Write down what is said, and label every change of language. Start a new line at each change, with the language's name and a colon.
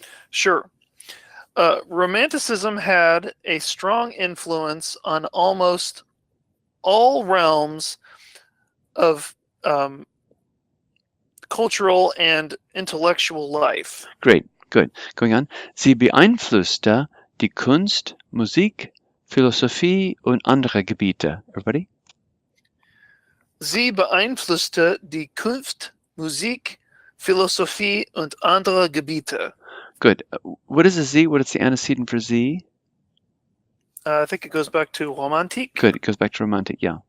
English: Sure. Romanticism had a strong influence on almost all realms of cultural and intellectual life. Great, good. Going on.
German: Sie beeinflusste die Kunst, Musik, Philosophie und andere Gebiete.
English: Everybody?
German: Sie beeinflusste die Kunst, Musik, Philosophie und andere Gebiete.
English: Good. What is a Z? What is the antecedent for Z? I think it goes back to Romantik. Good. It goes back to romantic, yeah.